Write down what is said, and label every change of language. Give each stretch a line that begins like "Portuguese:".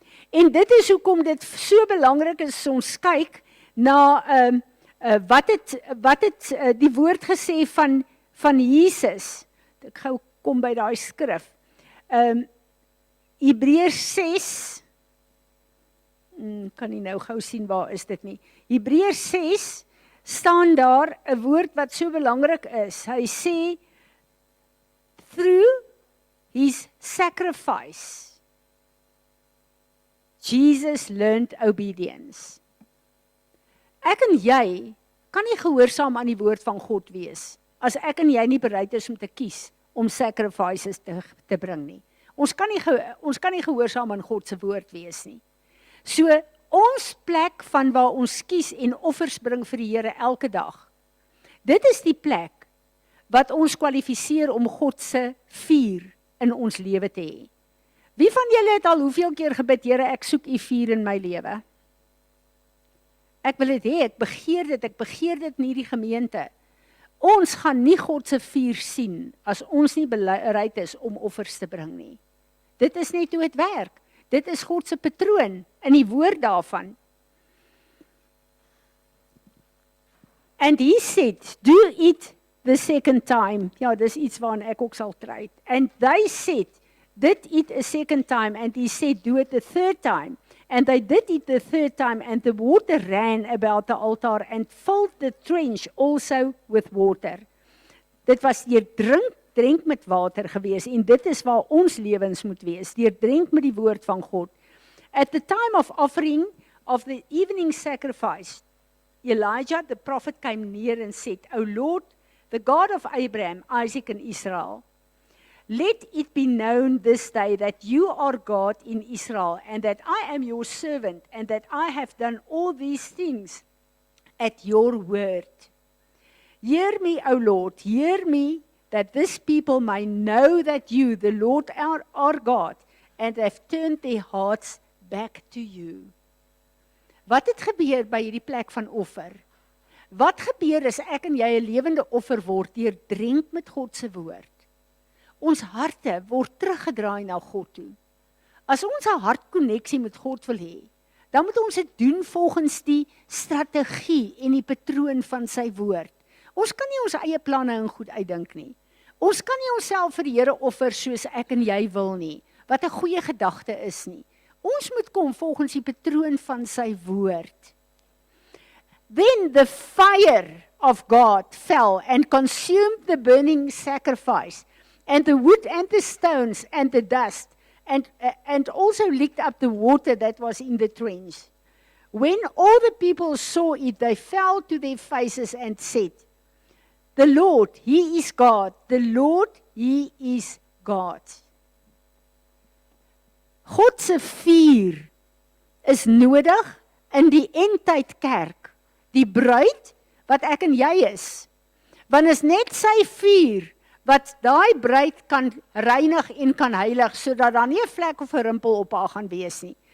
Afrikaans: En dit is hoekom dit so belangrik is, ons kyk na wat het die woord gesê van Jesus. Ek gou kom by daai skrif. Hebreërs 6, kan nie nou gou sien waar is dit nie. Hebreërs 6 staan daar 'n woord wat so belangrik is. Hy sê,
English: through his sacrifice, Jesus learned obedience.
Afrikaans: Ek en jy kan nie gehoorsaam aan die woord van God wees, as ek en jy nie bereid is om te kies, om sacrifices te bring nie. Ons kan nie gehoorsaam aan God se woord wees nie. So, ons plek van waar ons kies en offers bring vir die Here elke dag, dit is die plek wat ons kwalifiseer om God se vuur in ons lewe te hê. Wie van julle het al hoeveel keer gebid, Here, ek soek u vuur in my lewe? Ek wil dit hê, ek begeer dit in hierdie gemeente. Ons gaan nie God se vuur sien, as ons nie bereid is om offers te bring nie. Dit is net hoe dit werk. Dit is God se patroon in die woord daarvan.
English: And he said, do it the second time.
Afrikaans: Ja, dis iets waaraan ek ook sal trui.
English: And they said, did it a second time. And he said, do it the third time. And they did it the third time. And the water ran about the altar and filled the trench also with water.
Afrikaans: Dit was deur drink met water gewees, en dit is waar ons lewens moet wees, deur drink met die woord van God.
English: At the time of offering of the evening sacrifice, Elijah the prophet came near and said, O Lord, the God of Abraham, Isaac and Israel, let it be known this day that you are God in Israel, and that I am your servant, and that I have done all these things at your word. Hear me, O Lord, hear me, that this people may know that you, the Lord, are God, and have turned their hearts back to you.
Afrikaans: Wat het gebeur by hierdie plek van offer? Wat gebeur as ek en jy 'n lewende offer word deur drink met God se woord? Ons harte word teruggedraai na God toe. As ons 'n hartkonneksie met God wil hê, dan moet ons dit doen volgens die strategie en die patroon van sy woord. Ons kan nie ons eie planne en goed uitdink nie. Ons kan nie onsself vir die Here offer soos ek en jy wil nie, wat 'n goeie gedagte is nie. Ons moet kom volgens die patroon van sy woord.
English: Then the fire of God fell and consumed the burning sacrifice, and the wood and the stones and the dust, and also licked up the water that was in the trench. When all the people saw it, they fell to their faces and said, "The Lord, He is God. The Lord, He is God."
Afrikaans: God se vuur is nodig in die eindtyd kerk. Die bruid wat ek en jy is. Want is net sy vuur wat daai bruid kan reinig en kan heilig, sodat daar nie 'n vlek of 'n rimpel op haar gaan wees nie.